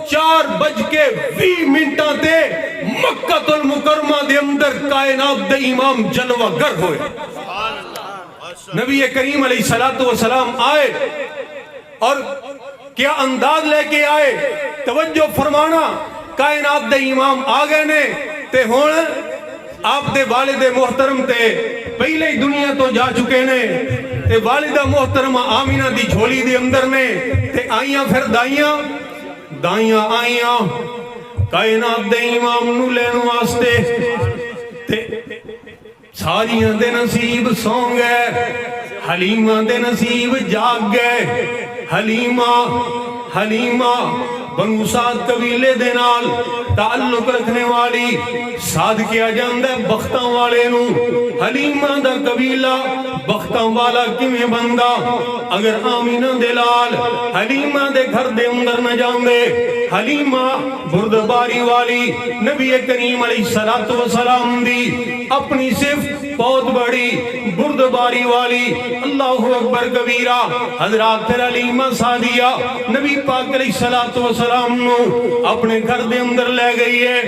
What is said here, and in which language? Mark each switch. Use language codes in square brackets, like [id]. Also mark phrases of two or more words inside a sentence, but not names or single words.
[pa] 4:20 دے مکہ المکرمہ دے اندر کائنات دے امام جلوہ گر ہوئے نبی کریم [ar] علیہ السلام [pa] آئے اور کیا انداز لے کے آئے توجہ فرمانا کائنات دے امام آگئے نے تے ہون آپ دے والد محترم تے پہلے ہی دنیا تو جا چکے نے تے والدہ محترمہ آمینہ دی جھولی دے اندر نے تے آئیاں پھر دائیاں آئیاں کائنات دے امام نو لین واسطے تے ساریاں دے نصیب سون گئے حلیمہ دے نصیب جاگ گئے حلیمہ بنو سعد قبیلے دے نال تعلق رکھنے والی سعد کیا جاندہ ہے بختاں والے نو حلیمہ دا قبیلہ بختاں والا کیویں بندہ اگر آمینہ دے لال حلیمہ دے گھر دے اندر نہ جاندے حلیمہ بردباری والی نبی کریم [ar] علیہ السلام [pa] دی اپنی صرف بہت بڑی بردباری والی [ar] اللہ اکبر کبیرہ [pa] حضرات پھر حلیمہ سعدیہ نبی پاک [ar] علیہ السلام [pa] نو اپنے گھر دے اندر لے گئی ہے